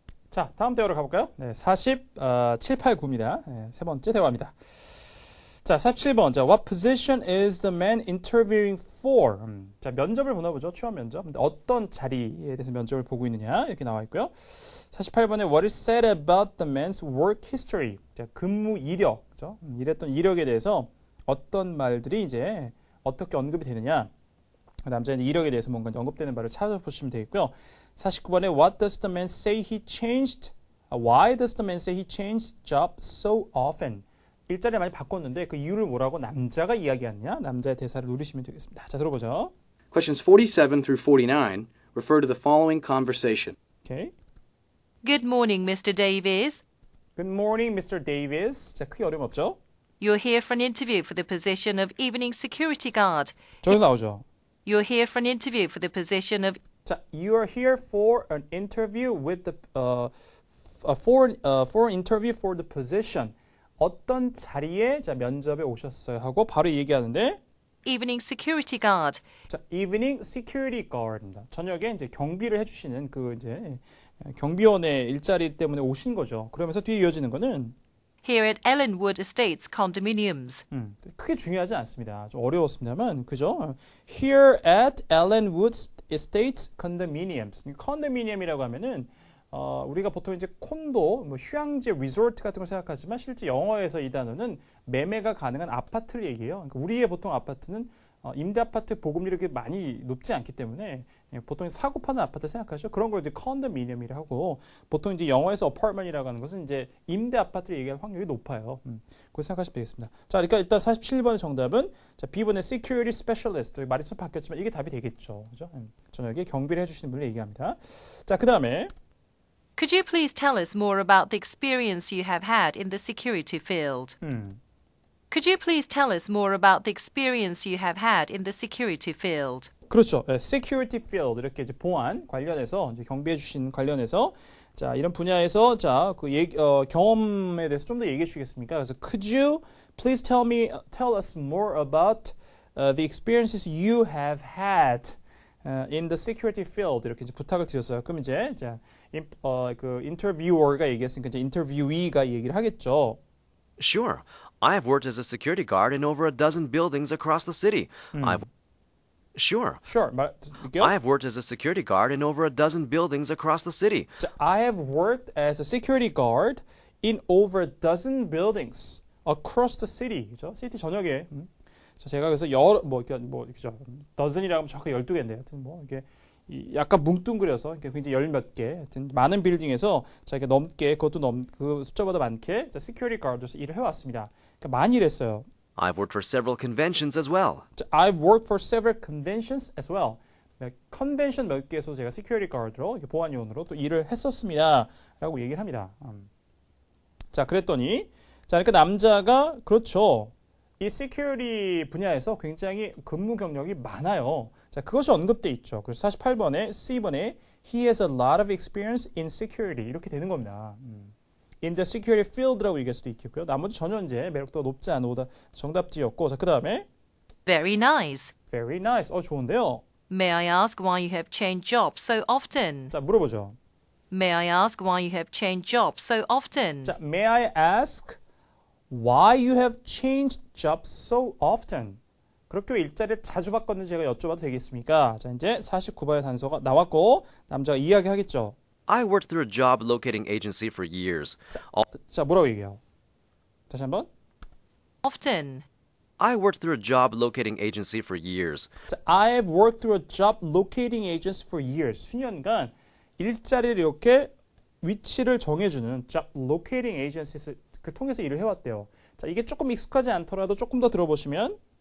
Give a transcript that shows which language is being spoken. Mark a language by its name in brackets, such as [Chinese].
[Korean] 자, 다음 대화로 가볼까요? 네, 47, 8, 9입니다. 네, 세 번째 대화입니다. 자, 47번. 자, [English] what position is the man interviewing for? [Korean] 자, 면접을 보나 보죠. 취업 면접. 근데 어떤 자리에 대해서 면접을 보고 있느냐? 이렇게 나와 있고요. [English] 48번에 what is said about the man's work history? [Korean] 자, 근무 이력. 그죠? 일했던 이력에 대해서 어떤 말들이 이제 어떻게 언급이 되느냐? 남자의 이력에 대해서 뭔가 언급되는 말을 찾아보시면 되겠고요. [English] 49번에 What does the man say he changed? Why does the man say he changed job so often? [Korean] 일자리를 많이 바꿨는데 그 이유를 뭐라고 남자가 이야기하느냐? 남자의 대사를 노리시면 되겠습니다. 자, 들어보죠. [English] Questions 47 through 49 refer to the following conversation. Okay. Good morning, Mr. Davies. Good morning, Mr. Davis. 자, [Korean] 크게 어려움 없죠? [English] You're here for an interview for the position of evening security guard. [Korean] 저기서 나오죠. [English] You're here for an interview for the position of 자, you are here for an interview with the for an interview for the position. [Korean] 어떤 자리에 자 면접에 오셨어요 하고 바로 얘기하는데 [English] evening security guard. 자, evening security guard입니다. [Korean] 저녁에 이제 경비를 해주시는 그 이제 경비원의 일자리 때문에 오신 거죠. 그러면서 뒤에 이어지는 거는 [English] Here at Ellenwood Estates condominiums. [Korean] 크게 중요하지 않습니다. 좀 어려웠습니다만, 그죠? Here at Ellenwood Estates condominiums. 컨도미니엄이라고 하면은 우리가 보통 이제 콘도, 뭐 휴양지, 리조트 같은 걸 생각하지만 실제 영어에서 이 단어는 매매가 가능한 아파트를 얘기해요. 그러니까 우리의 보통 아파트는 임대 아파트 보급률이 그렇게 많이 높지 않기 때문에 보통 사고 파는 아파트 생각하죠. 그런 걸 이제 컨도미니엄이라고 하고 보통 이제 영어에서 어파트먼이라고 하는 것은 이제 임대 아파트를 얘기할 확률이 높아요. 그거 생각하시면 되겠습니다. 자, 그러니까 일단 47번의 정답은 자, B번의 security specialist 말이 좀 바뀌었지만 이게 답이 되겠죠. 그죠? 저녁에 경비를 해주시는 분을 얘기합니다. 자, 그 다음에 [English] Could you please tell us more about the experience you have had in the security field? Could you please tell us more about the experience you have had in the security field? [Korean] 그렇죠. security field 이렇게 이제 보안 관련해서 이제 경비해 주신 관련해서 자 이런 분야에서 자 그 경험에 대해서 좀 더 얘기해 주시겠습니까? [English] 그래서 could you please tell us more about the experiences you have had in the security field [Korean] 이렇게 이제 부탁을 드렸어요. 그럼 이제 자 그 인터뷰어가 얘기했으니까 이제 인터뷰이가 얘기를 하겠죠. [English] Sure. I have worked as a security guard in over a dozen buildings across the city. Sure. Sure. [Korean] 말씀드릴게요. [English] I have worked as a security guard in over a dozen buildings across the city. 자, I have worked as a security guard in over a dozen buildings across the city. [Korean] 그죠? 시티 전역에. 자, 제가 그래서 여러 그죠? dozen이라고 하면 정확히 12개인데 하여튼 뭐 이게 약간 뭉뚱그려서 굉장히 열 몇 개, 하여튼 많은 빌딩에서 자기가 넘게 그것도 그 숫자보다 많게 자, security guard로서 일을 해왔습니다. 그러니까 많이 일했어요. [English] I've worked for several conventions as well. 자, I've worked for several conventions as well. [Korean] 컨벤션 몇 개에서 제가 security guard로 보안요원으로 또 일을 했었습니다라고 얘기를 합니다. 자, 그랬더니 자, 그러니까 남자가 그렇죠. 이 security 분야에서 굉장히 근무 경력이 많아요. 자, 그것이 언급돼 있죠. 그래서 48번에 C번에 [English] He has a lot of experience in security [Korean] 이렇게 되는 겁니다. In the security field라고 얘기할 수도 있겠고요. 나머지 전혀 이제 매력도가 높지 않은 오다 정답지였고 자, 그 다음에 [English] Very nice. Very nice. [Korean] 좋은데요. [English] May I ask why you have changed jobs so often? [Korean] 자, 물어보죠. [English] May I ask why you have changed jobs so often? 자, May I ask why you have changed jobs so often? [Korean] 그렇게 왜 일자리를 자주 바꿨는지 제가 여쭤봐도 되겠습니까? 자, 이제 49번의 단서가 나왔고 남자가 이야기하겠죠. [English] I worked through a job locating agency for years. [Korean] 자, 뭐라고 얘기해요? 다시 한번. [English] Often. I worked through a job locating agency for years. 자, I have worked through a job locating agency for years. [Korean] 수년간 일자리를 이렇게 위치를 정해주는 job locating agency를 통해서 일을 해왔대요. 자, 이게 조금 익숙하지 않더라도 조금 더 들어보시면